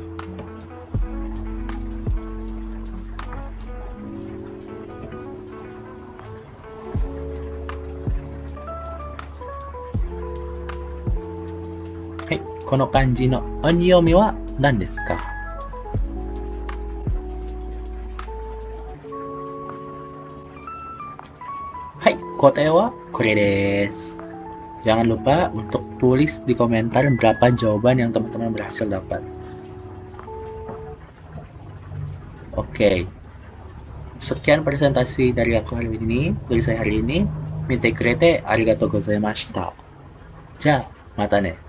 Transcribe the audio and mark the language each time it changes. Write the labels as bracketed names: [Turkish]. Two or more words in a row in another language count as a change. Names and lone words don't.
[Japanese] はい。この漢字の音読みは何ですか？はい。答えはこれです。 [Indonesian] Jangan lupa untuk tulis di komentar berapa jawaban yang teman-teman berhasil dapat. Oke, sekian presentasi dari aku hari ini, dari saya hari ini. [Japanese] 見てくれてありがとうございました. Ja, またね.